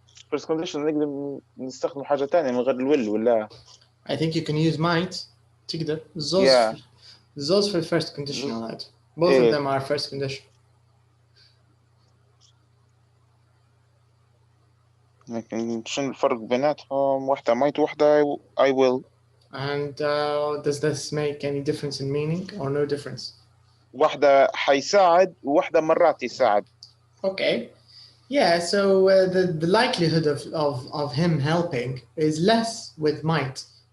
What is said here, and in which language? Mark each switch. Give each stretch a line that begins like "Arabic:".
English: first condition
Arabic: نقدر نستخدم حاجة تانية من غير الويل ولا.
English: I think you can use might.
Arabic: تقدر.
English: Those for first conditional. Both of them are first condition.
Arabic: لكن شنو الفرق بيناتهم؟ واحدة might واحدة
English: I will. And does this make any difference in meaning or no difference?
Arabic: واحدة حيساعد وواحدة مرات يساعد.
English: Okay. Yeah, so the likelihood of him helping is less with might.